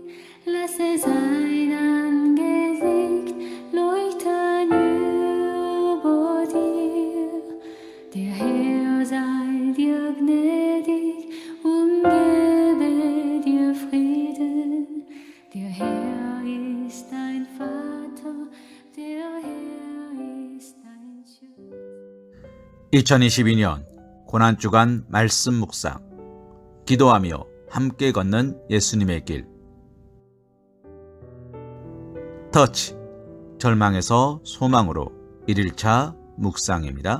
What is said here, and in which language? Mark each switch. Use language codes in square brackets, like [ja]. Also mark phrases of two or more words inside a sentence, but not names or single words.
[de] Lasse sein Angesicht leuchten über dir. Der Herr sei dir gnädig und gebe dir Frieden. Der Herr ist dein Vater, der Herr ist dein Schutz. [ko] 2022년 고난주간 말씀 묵상, 기도하며 함께 걷는 예수님의 길. 터치, 절망에서 소망으로 1일차 묵상입니다.